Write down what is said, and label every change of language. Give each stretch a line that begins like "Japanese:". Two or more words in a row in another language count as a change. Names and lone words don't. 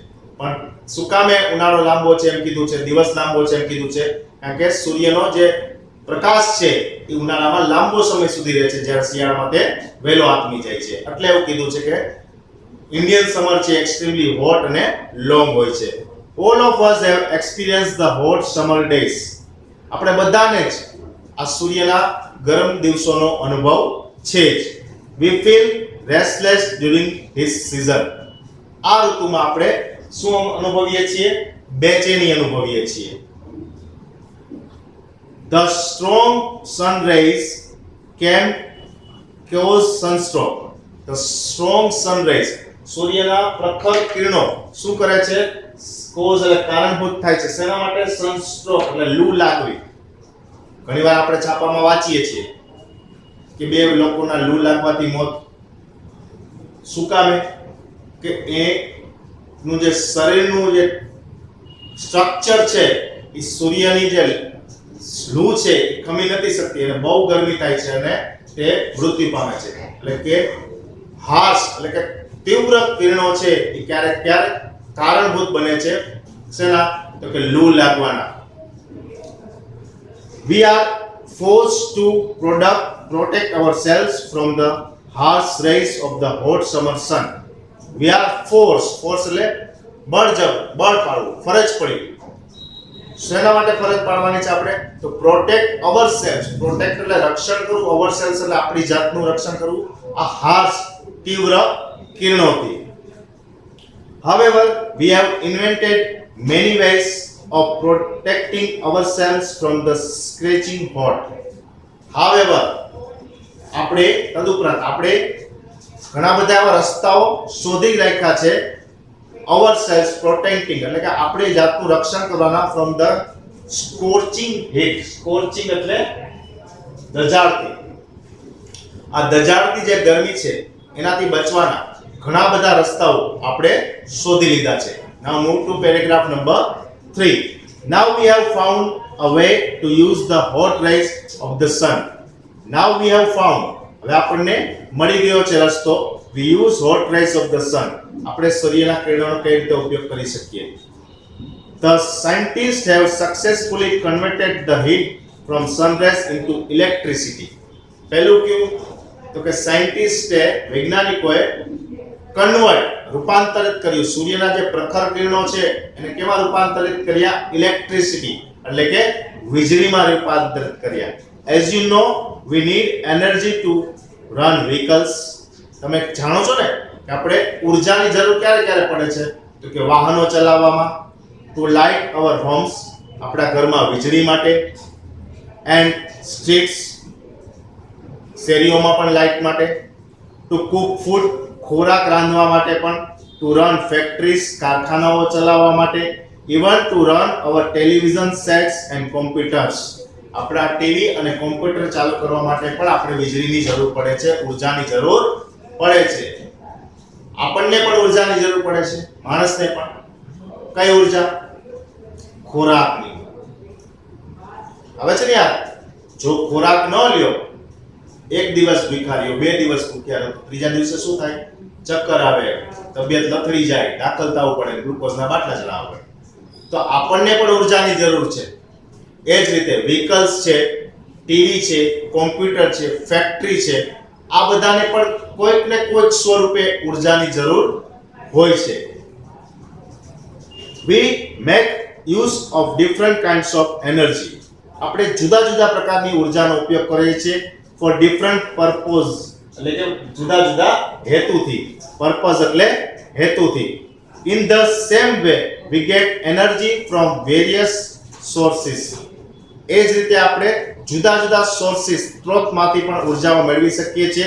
Gujarati: પણ શું કામે ઉનાળો લાંબો છે એમ કીધું છે, દિવસ લાંબો છે એમ કીધું છે? કારણ કે સૂર્યનો જે પ્રકાશ છે એ ઉનાળામાં લાંબો સમય સુધી રહે છે, જ્યારે શિયાળામાં તે વહેલો આથમી જાય છે. એટલે એવું કીધું છે કે
English: Indian summer
Gujarati: છે
English: extremely hot
Gujarati: અને લોંગ હોય છે.
English: All of us have experienced the hot summer days.
Gujarati: આપણે બધાને જ આ સૂર્યના ગરમ દિવસોનો અનુભવ છે જ.
English: We feel restless during this season.
Gujarati: આ ઋતુમાં આપણે શું અનુભવીએ છીએ? બેચેની અનુભવીએ છીએ.
English: The strong sun rays can cause sunstroke. The strong sun rays,
Gujarati: સૂર્યના પ્રખર કિરણો શું કરે છે? કોઝ એટલે કારણભૂત થાય છે. શેના માટે? સનસ્ટ્રોક એટલે લૂ લાગવી. ઘણીવાર આપણે છાપામાં વાંચીએ છીએ કે 2 લોકોના લૂ લાગવાથી મોત. શું કામે? કે એનું જે શરીરનું જે સ્ટ્રક્ચર છે એ સૂર્યની જે લૂ છે એ ખમી નથી શકતી અને બહુ ગરમી થાય છે અને તે મૃત્યુ પામે છે. એટલે કે હાર્શ એટલે કે તીવ્ર કિરણો છે એ ક્યારેક કારણભૂત બને છે શેના? તો કે લૂ લાગવાના.
English: We are forced to protect ourselves from the harsh rays of the hot summer sun. We are force
Gujarati: એટલે બળ પાડવું, ફરજ પડી. શેના માટે ફરજ પાડવાની છે આપણે? તો
English: protect ourselves.
Gujarati: પ્રોટેક્ટ એટલે રક્ષણ કરવું, અવરસેલ્સ એટલે આપણી જાતનું રક્ષણ કરવું આ હાર્શ તીવ્ર કિરણોથી.
English: However, we have invented many ways of protecting ourselves from the scorching hot. However,
Gujarati: તદુપરાંત આપણે ઘણા બધા એવા રસ્તાઓ શોધી રાખ્યા છે
English: ourselves protecting
Gujarati: એટલે કે આપણે જાતનું રક્ષણ કરવાના
English: from the scorching heat.
Gujarati: Scorching એટલે દજાડતી. આ દજાડતી જે ગરમી છે એનાથી બચવાના ઘણા બધા રસ્તાઓ આપણે શોધી લીધા છે.
English: Now move to paragraph number 3. Now we have found a way to use the hot rays of the sun. Now we have found,
Gujarati: હવે આપણને મળી ગયો છે રસ્તો.
English: We use hot rays of the sun.
Gujarati: આપણે સૂર્યના કિરણોનો કઈ રીતે ઉપયોગ કરી શકીએ?
English: The scientists have successfully converted the heat from sun rays into electricity.
Gujarati: પહેલું કેવું? તો કે સાયન્ટિસ્ટે, વૈજ્ઞાનિકોએ રૂપાંતરિત કર્યું સૂર્યના જે પ્રખર કિરણો છે એને કેમાં રૂપાંતરિત કર્યા? ઇલેક્ટ્રિસિટી એટલે કે વીજળીમાં રૂપાંતરિત કર્યા.
English: As you know, we need energy to run vehicles.
Gujarati: તમે જાણો છો ને કે આપણે ઊર્જાની જરૂર ક્યારે ક્યારે પડે છે? તો કે વાહનો ચલાવવામાં,
English: to light our homes
Gujarati: આપણા ઘરમાં વીજળી માટે,
English: and streets
Gujarati: શેરીઓમાં પણ લાઇટ માટે,
English: to cook food
Gujarati: ખોરાક રાંધવા માટે પણ,
English: to run factories
Gujarati: કારખાનાઓ ચલાવવા માટે,
English: even to run our television sets and computers
Gujarati: આપણા ટીવી અને કોમ્પ્યુટર ચાલુ કરવા માટે પણ આપણે વીજળીની જરૂર પડે છે, ઊર્જાની જરૂર પડે છે. આપણને પણ ઊર્જાની જરૂર પડે છે, માણસને પણ. કઈ ઊર્જા? ખોરાકની. હવે છે ને યાર, જો ખોરાક ન લ્યો, એક દિવસ ભૂખ્યા રહ્યો, 2 દિવસ ભૂખ્યા રહ્યો, ત્રીજા દિવસે શું થાય? ચક્કર આવે, તબિયત લથડી જાય, દાખલ થવું પડે, ગ્લુકોઝના બાટલા ચડાવવા પડે. તો આપણને પણ ઊર્જાની જરૂર છે. એ જ રીતે વ્હીકલ્સ છે, ટીવી છે, કોમ્પ્યુટર છે, ફેક્ટરી છે, આ બધાને પણ કોઈક ને કોઈક સ્વરૂપે ઊર્જાની જરૂર હોય છે.
English: We make use of different kinds of energy.
Gujarati: આપણે જુદા જુદા પ્રકારની ઊર્જાનો ઉપયોગ કરીએ છીએ
English: for different purpose
Gujarati: એટલે કે જુદા જુદા હેતુથી. પર્પઝ એટલે હેતુથી.
English: In the same way we get energy from various sources.
Gujarati: એ જ રીતે આપણે જુદા જુદા સોર્સિસ સ્ત્રોતમાંથી પણ ઊર્જાઓ મેળવી શકીએ છીએ.